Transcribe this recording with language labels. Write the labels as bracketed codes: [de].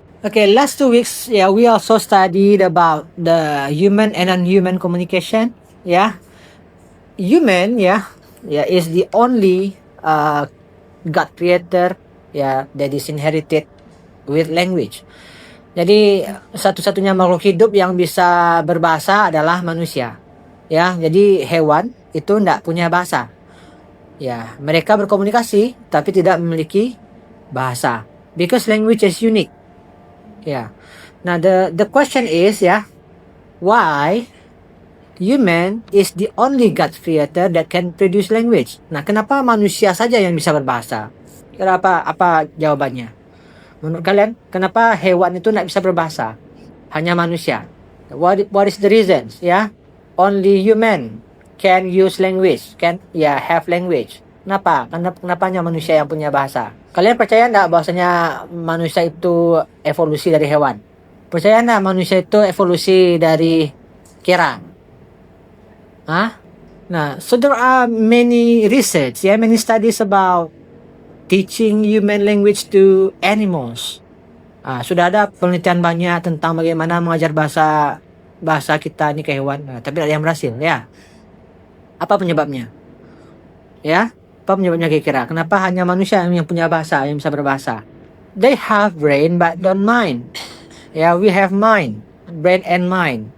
[en] Okay, last 2 weeks, we also studied about the human and non-human communication. Human, is the only God creator, that is inherited with language. [id] Jadi satu-satunya makhluk hidup yang bisa berbahasa adalah manusia. Jadi hewan itu tidak punya bahasa. Mereka berkomunikasi tapi tidak memiliki bahasa. [en] Because language is unique. Now the question is, why human is the only God creator that can produce language? [id] Nah, kenapa manusia saja yang bisa berbahasa? Kira apa jawabannya? Menurut kalian, kenapa hewan itu tidak bisa berbahasa? Hanya manusia. [en] What is the reasons? Only human can use language, can have language. [id] Kenapa? Kenapa hanya manusia yang punya bahasa? Kalian percaya enggak bahwasanya manusia itu evolusi dari hewan? Percaya enggak manusia itu evolusi dari kera? Hah? [en] Nah, so there are many research, many studies about teaching human language to animals. [id] Sudah ada penelitian banyak tentang bagaimana mengajar bahasa kita ini ke hewan, tapi tidak ada yang berhasil, ya. Apa penyebabnya? Ya, apa penyebabnya kira-kira? Kenapa hanya manusia yang punya bahasa, yang bisa berbahasa? [en] They have brain but don't mind. Ya, we have mind, brain and mind.